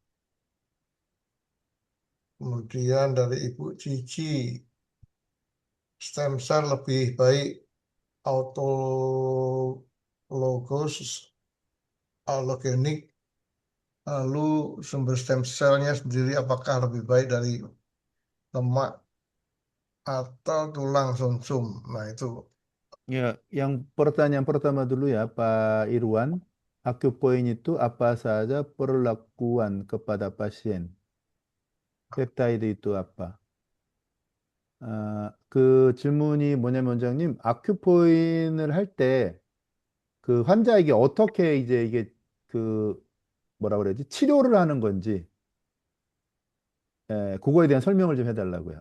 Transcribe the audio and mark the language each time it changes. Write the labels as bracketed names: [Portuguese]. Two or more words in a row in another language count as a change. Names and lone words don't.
[Indonesian] Kemudian dari Ibu Cici, [English] stem cell [Indonesian] lebih baik autologous, allogenik, lalu sumber [English] stem cellnya [Indonesian] sendiri apakah lebih baik dari lemak atau tulang sumsum. Nah itu Ya, yang pertanyaan pertama dulu ya, Pak Irwan. Acupoint itu apa saja perlakuan kepada pasien? 펩타이드 itu apa? [Korean] 그 질문이 뭐냐면 원장님, 아큐포인을 할 때 그 환자에게 어떻게 이제 이게 그 뭐라 그래야지? 치료를 하는 건지, 그거에 대한 설명을 좀 해달라고요.